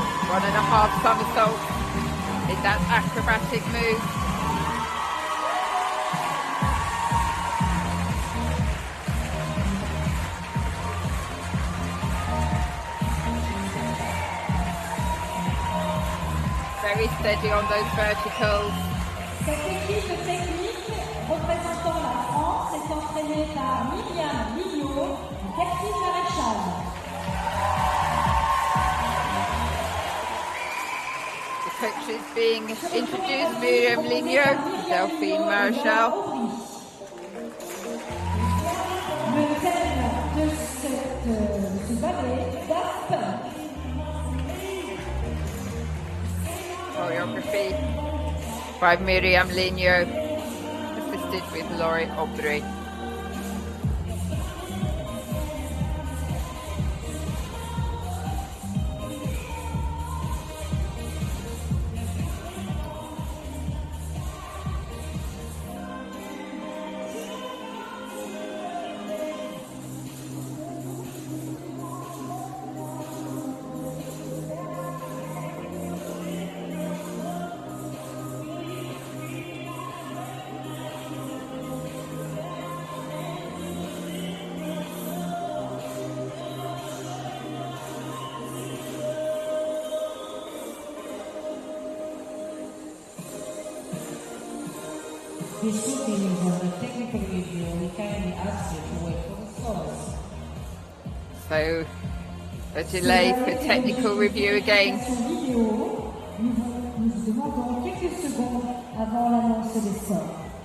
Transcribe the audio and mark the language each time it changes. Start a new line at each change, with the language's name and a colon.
English: 1.5 somersaults in that acrobatic move. Very steady on those verticals.
French: Cette équipe technique représentant la France est entraînée par Myriam Lignot et Catherine Maréchal.
English: The coaches being introduced, Myriam Lignot, Delphine Maréchal.
French: Le thème de ce ballet, Daft Punk.
English: choreography by Miriam Ligno, assisted with Laurie Aubry. The shooting is on the technical review. We kindly ask you to wait for the scores. So, a delay for technical review again.
French: Vidéo, nous vous demandons quelques secondes avant l'annonce des scores.